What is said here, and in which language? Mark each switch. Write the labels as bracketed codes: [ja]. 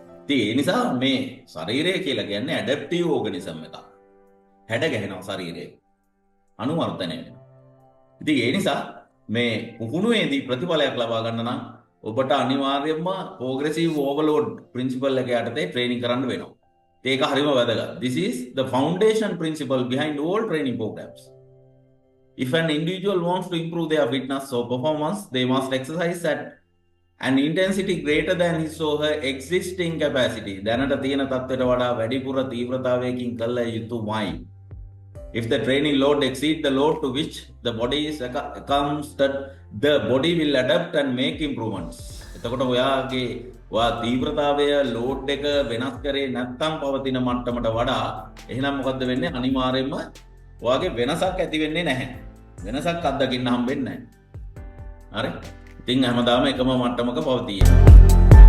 [si] ඉතින් ඒ නිසා මේ ශරීරය කියලා කියන්නේ ඇඩැප්ටිව් ඕගනිසම් එකක්. හැඩ ගැහෙනවා ශරීරය. අනුවර්තනය වෙනවා. ඉතින් ඒ නිසා මේ පුහුණුවේදී ප්‍රතිඵලයක් ලබා ගන්න නම් ඔබට අනිවාර්යයෙන්ම ප්‍රෝග්‍රෙසිව් ඕවර්ලෝඩ් ප්‍රින්සිපල් එක යටතේ ට්‍රේනින් කරන්න වෙනවා. ඒක හරිම වැදගත්. [en] This is the foundation principle behind all training programs. If an individual wants to improve their fitness or performance, they must exercise at an intensity greater than his or her existing capacity. [si] දැනට තියෙන තත්ත්වයට වඩා වැඩිපුර තීව්‍රතාවයකින් කළ යුතුමයි. [en] If the training load exceeds the load to which the body is accustomed, the body will adapt and make improvements. [si] එතකොට ඔයා තීව්‍රතාවය load එක වෙනස් කරේ නැත්නම් පවතින මට්ටමට වඩා එහෙනම් මොකද්ද වෙන්නේ? අනිවාර්යයෙන්ම ඔයාගේ වෙනසක් ඇති වෙන්නේ නැහැ. වෙනසක් අත්දකින්න හම්බෙන්නේ නැහැ. හරි? ඉතින් හැමදාම එකම මට්ටමක පවතියි.